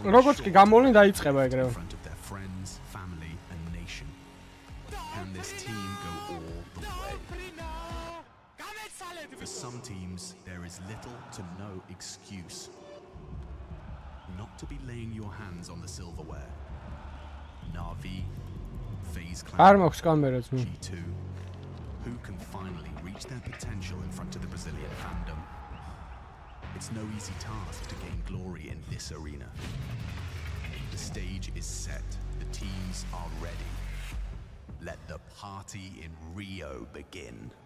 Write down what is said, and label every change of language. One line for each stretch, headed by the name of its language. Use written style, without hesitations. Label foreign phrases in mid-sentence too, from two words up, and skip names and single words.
Georgian: როგორც კი გამოვლენ დაიწყება
English: in
Georgian: ეგრევე.
English: front of their friends, family and nation. Can this team go all the way? For some teams, there is little to no excuse not to be laying your hands on the silverware. Navi, FaZe
Georgian: არ
English: Clan,
Georgian: მაქვს კამერა ძმო.
English: G2, who can finally reach their potential in front of the Brazilian fandom? It's no easy task to gain glory in this arena. The stage is set, the teams are ready. Let the party in Rio begin.